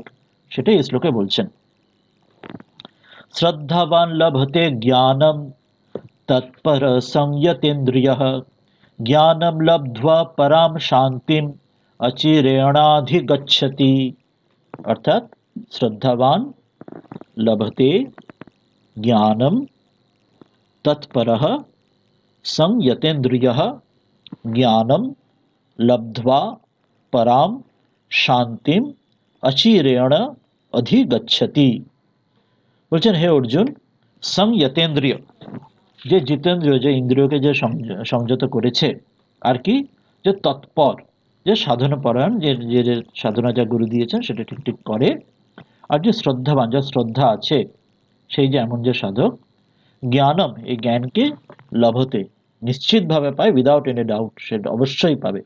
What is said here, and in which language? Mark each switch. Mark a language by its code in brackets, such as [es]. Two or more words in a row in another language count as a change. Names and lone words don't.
[bn] সেটাই এই শ্লোকে বলছেন। [sa] শ্রদ্ধাবান লভতে জ্ঞানম তৎপর সংযতেন্দ্রিয়ঃ, জ্ঞানম লব্ধ্বা পরাম শান্তিম অচিরেণাধিগচ্ছতি। অর্থাৎ শ্রদ্ধাবান লভতে জ্ঞানম তৎপরঃ संयतेन्द्रियः, ज्ञानं लब्ध्वा पराम শান্তিম অচিরেণ অধিগচ্ছতি। [bn] বলছেন হে অর্জুন, সংযতেন্দ্রিয়, যে জিতেন্দ্রিয়, যে ইন্দ্রিয়কে যে সংযত করেছে, আর কি, যে তৎপর, যে সাধনা পরায়ণ, যে যে সাধনা যা গুরু দিয়েছেন সেটা ঠিক ঠিক করে, আর যে শ্রদ্ধাবান, যার শ্রদ্ধা আছে, সেই যে এমন যে সাধক, জ্ঞানম, এই জ্ঞানকে, লভতে, নিশ্চিতভাবে পায়, [en] without any doubt, [bn] সে অবশ্যই পাবে।